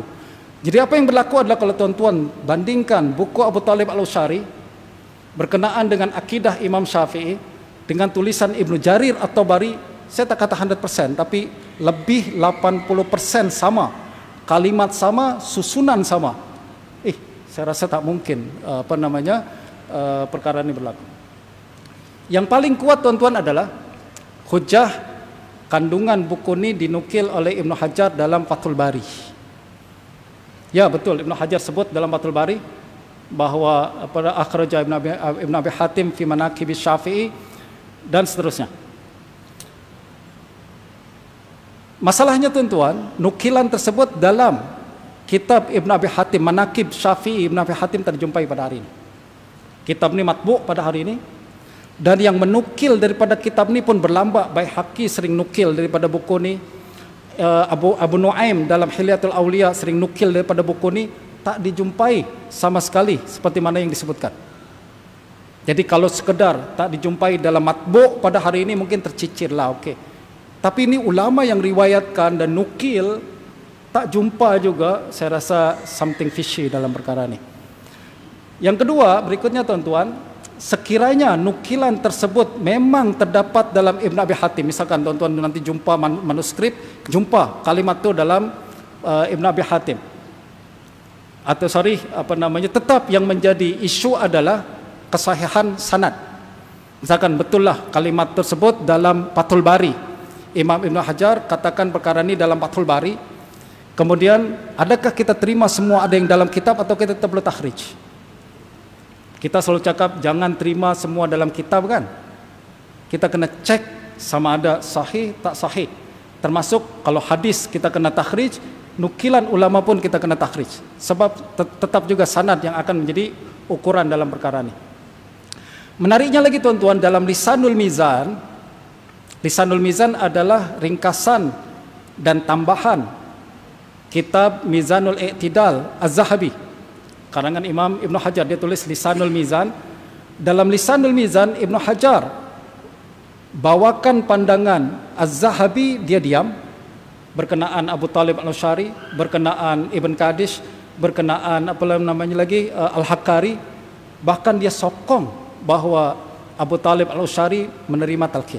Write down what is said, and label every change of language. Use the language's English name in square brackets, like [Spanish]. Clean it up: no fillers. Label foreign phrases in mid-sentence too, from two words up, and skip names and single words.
[Malay] Jadi apa yang berlaku adalah kalau tuan-tuan bandingkan buku Abu Talib Al-Ushari berkenaan dengan akidah Imam Syafi'i dengan tulisan Ibnu Jarir At-Tabari, saya tak kata 100%, tapi lebih 80% sama. Kalimat sama, susunan sama. Saya rasa tak mungkin perkara ini berlaku. Yang paling kuat tuan-tuan adalah hujah kandungan buku ini dinukil oleh Ibnu Hajar dalam Fathul Bari. Ya betul, Ibnu Hajar sebut dalam Fathul Bari bahwa pada [Arabic] أخرج ابن أبي حاتم في مناقب الشافعي [Malay] dan seterusnya. Masalahnya tuan-tuan, nukilan tersebut dalam kitab Ibnu Abi Hatim, Manaqib Syafi'i Ibnu Abi Hatim terjumpai pada hari ini. Kitab ini matbu' pada hari ini. Dan yang menukil daripada kitab ni pun berlambak. Baihaqi sering nukil daripada buku ni, Abu Nuaim dalam Hilyatul Auliya sering nukil daripada buku ni. Tak dijumpai sama sekali seperti mana yang disebutkan. Jadi kalau sekedar tak dijumpai dalam matbu' pada hari ini mungkin tercicir lah, okey. Tapi ini ulama yang riwayatkan dan nukil tak jumpa juga, saya rasa [English] something fishy [Malay] dalam perkara ni. Yang kedua, berikutnya tuan-tuan, sekiranya nukilan tersebut memang terdapat dalam Ibn Abi Hatim, misalkan tuan-tuan nanti jumpa manuskrip, jumpa kalimat itu dalam Ibn Abi Hatim, atau tetap yang menjadi isu adalah kesahihan sanad. Misalkan betullah kalimat tersebut dalam Fathul Bari, Imam Ibn Hajar katakan perkara ini dalam Fathul Bari, kemudian adakah kita terima semua ada yang dalam kitab atau kita tetap boleh takhrij? Kita selalu cakap jangan terima semua dalam kitab, kan? Kita kena cek sama ada sahih tak sahih. Termasuk kalau hadis kita kena takhrij, nukilan ulama pun kita kena takhrij. Sebab tetap juga sanad yang akan menjadi ukuran dalam perkara ini. Menariknya lagi tuan-tuan, dalam Lisanul Mizan adalah ringkasan dan tambahan kitab Mizanul I'tidal Az-Zahabi, karangan Imam Ibnu Hajar. Dia tulis Lisanul Mizan. Dalam Lisanul Mizan, Ibnu Hajar bawakan pandangan Az-Zahabi, dia diam, berkenaan Abu Talib Al-Ushari, berkenaan Ibn Qadish, berkenaan Al-Hakkari, Bahkan dia sokong bahwa Abu Talib Al-Usyari menerima talqin.